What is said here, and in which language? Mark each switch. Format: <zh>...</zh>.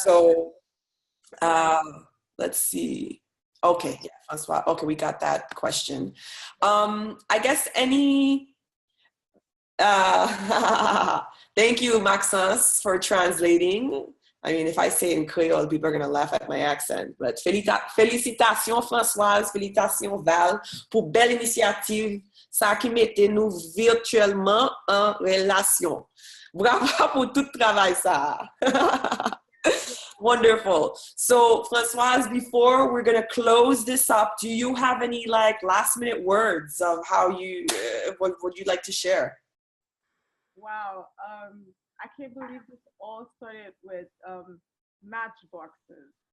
<en>So let's see. Okay, yeah, Francoise. Okay, we got that question. I guess thank you, Maxence, for translating. I mean, if I say in Creole, people are going to laugh at my accent.</en> <ht>But félicitations, Françoise, félicitations, Val, pour belle initiative, ça qui mette nous virtuellement en relation. Bravo pour tout travail, ça.</ht> <en>Wonderful. So, Françoise, before we're going to close this up, do you have any like last minute words of how you, what would you like to share? Wow. I can't believe this all started with matchboxes.</en>